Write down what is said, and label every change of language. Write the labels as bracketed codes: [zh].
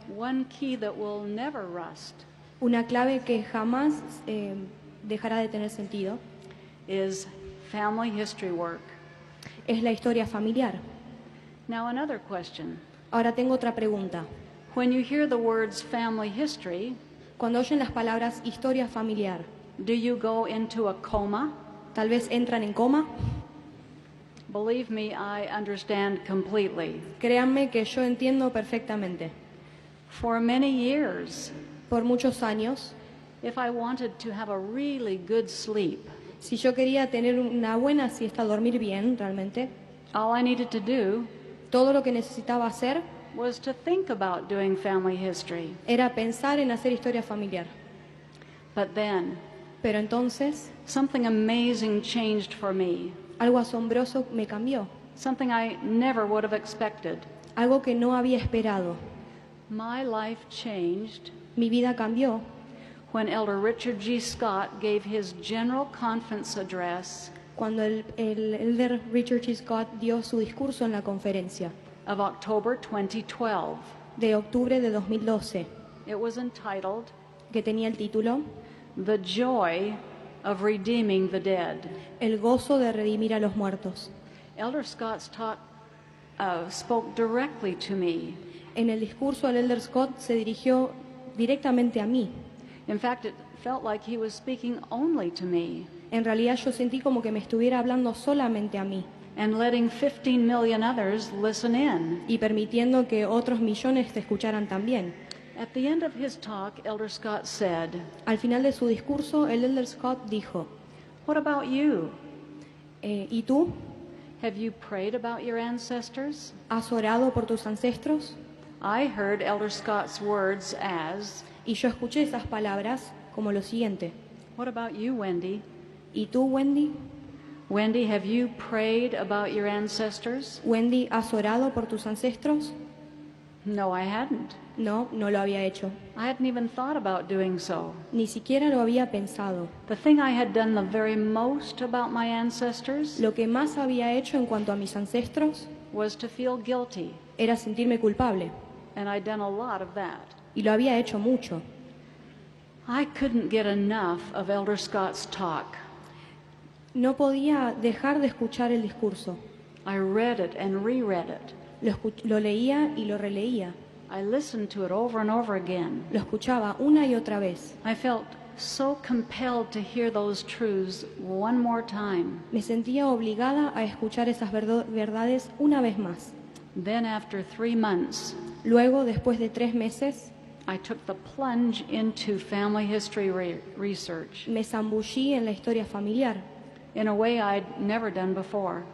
[en] one key that will never rust, [es] una clave que jamás dejará de tener sentido, [en] is family history work. [es] es la historia familiar. [en] Now another question. [es] Ahora tengo otra pregunta. [en] When you hear the words family history, [es] Cuando oyen las palabras historia familiar, [en] do you go into a coma? [es] tal vez entran en coma. [en] Believe me, I understand completely. [es] Créanme que yo entiendo perfectamente. [en] For many years, [es] Por muchos años, [en] if I wanted to have a really good sleep, [es] si yo quería tener una buena siesta, dormir bien realmente, [en] all I needed to do [es] todo lo que necesitaba hacer [en] was to think about doing family history. [es] era pensar en hacer historia familiar. [en] But then, [es] Pero entonces, [en] something amazing changed for me, [es] algo asombroso me cambió, [en] something I never would have expected. [es] algo que no había esperado. [en] My life changed [es] Mi vida cambió [en] when Elder Richard G. Scott gave his General Conference address [es] cuando el elder Richard G. Scott dio su discurso en la conferencia [en] of October 2012. [es] de octubre de 2012, [en] It was entitled, [es] que tenía el título [en] The Joy of Redeeming the Dead. [es] El gozo de redimir a los muertos. [en] Elder Scott's talk spoke directly to me. [es] En el discurso el elder Scott se dirigió directamente a mí. [en] In fact, it felt like he was speaking only to me [es] En realidad yo sentí como que me estuviera hablando solamente a mí [en] and letting 15 million others listen in. [es] y permitiendo que otros millones te escucharan también. [en] At the end of his talk, Elder Scott said, [es] Al final de su discurso, el elder Scott dijo, [en] "What about you? [es] ¿y tú? [en] Have you prayed about your ancestors?" [es] ¿Has orado por tus ancestros? [en] I heard Elder Scott's words as, [es] Y yo escuché esas palabras como lo siguiente. [en] "What about you, Wendy? [es] ¿Y tú, Wendy? [en] Wendy, have you prayed about your ancestors?" [es] Wendy, ¿has orado por tus ancestros? [en] No, I hadn't. [es] No, no lo había hecho. [en] I hadn't even thought about doing so. [es] Ni siquiera lo había pensado. [en] The thing I had done the very most about my ancestors [es] Lo que más había hecho en cuanto a mis ancestros [en] was to feel guilty, [es] era sentirme culpable. [en] and I'd done a lot of that. [es] Y lo había hecho mucho. [en] I couldn't get enough of Elder Scott's talk. [es] No podía dejar de escuchar el discurso. [en] I read it and reread it. [es] Lo leía y lo releía. [en] I listened to it over and over again. [es] Lo escuchaba una y otra vez. [en] I felt so compelled to hear those truths one more time. [es] Me sentía obligada a escuchar esas verdades una vez más. [en] Then after 3 months, [es] Luego, después de 3 meses, [en] I took the plunge into family history research [es] me zambullí en la historia familiar, [en] in a way I'd never done before.